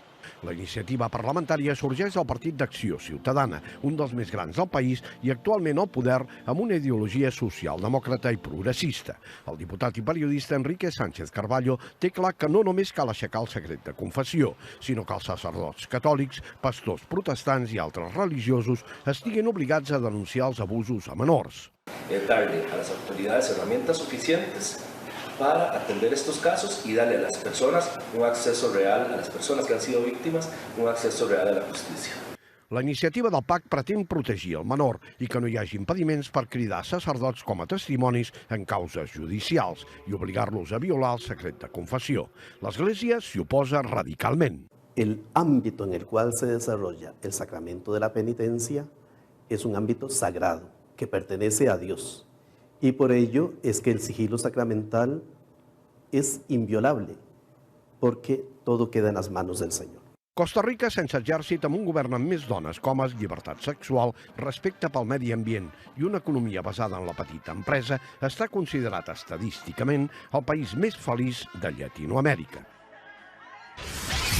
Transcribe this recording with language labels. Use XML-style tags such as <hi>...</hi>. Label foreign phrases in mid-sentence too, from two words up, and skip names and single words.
<ca>La iniciativa parlamentària sorgeix del Partit d'Acció Ciutadana, un dels més grans del país i actualment al poder amb una ideologia socialdemòcrata i progressista. El diputat i periodista Enrique Sánchez Carballo té clar que no només cal aixecar el secret de confessió, sinó que els sacerdots catòlics, pastors protestants i altres religiosos estiguin obligats a denunciar els abusos a menors.</ca> <es>Darle a las autoridades herramientas suficientes para atender estos casos y darle a las personas un acceso real, a las personas que han sido víctimas, un acceso real a la justicia.</es> <ca>La iniciativa del PAC pretén protegir el menor i que no hi hagi impediments per cridar sacerdots com a testimonis en causes judicials i obligar-los a violar el secret de confessió. L'Església s'hi oposa radicalment.</ca> <es>El ámbito en el cual se desarrolla el sacramento de la penitencia es un ámbito sagrado que pertenece a Dios. Y por ello es que el sigilo sacramental es inviolable, porque todo queda en las manos del Señor.</es> <ca>Costa Rica sense exèrcit amb un govern amb més dones, homes, llibertat sexual, respecte pel medi ambient i una economia basada en la petita empresa està considerat estadísticament el país més feliç de Llatinoamèrica.</ca>